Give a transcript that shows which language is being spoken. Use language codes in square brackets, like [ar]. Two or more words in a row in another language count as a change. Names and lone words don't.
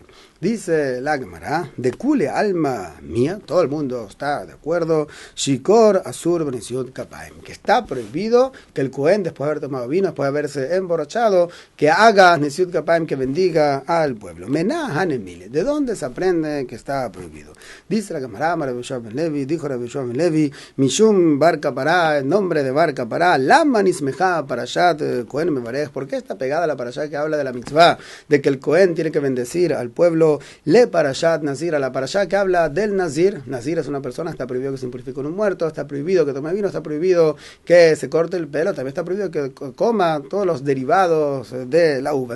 [es] Dice la Gemara, de [arc] כולי עלמא מיהא, [es] todo el mundo está de acuerdo, [he] שיכור אסור נשיאת כפים, [es] que está prohibido que el Cohen, después de haber tomado vino, después de haberse emborrachado, que haga [he] נשיאת כפים, [es] que bendiga al pueblo. [arc] מנא הני מילי, [es] ¿de dónde se aprende que está prohibido? Dice la Gemara, Rabbi Yoshua ben Levi, dijo Rabbi Yoshua ben Levi, Mishum Bar Kapará, el nombre de Bar Kapará, [he] למה נסמכה פרשת כהן מברך, [es] ¿por qué está pegada la parashat que habla de la mitzvah, de que el Cohen tiene que bendecir al pueblo? [he] לפרשת נזיר, [es] a la parashat que habla del Nazir. Nazir es una persona, está prohibido que se impurifique con un muerto, está prohibido que tome vino, está prohibido que se corte el pelo, también está prohibido que coma todos los derivados de la uva.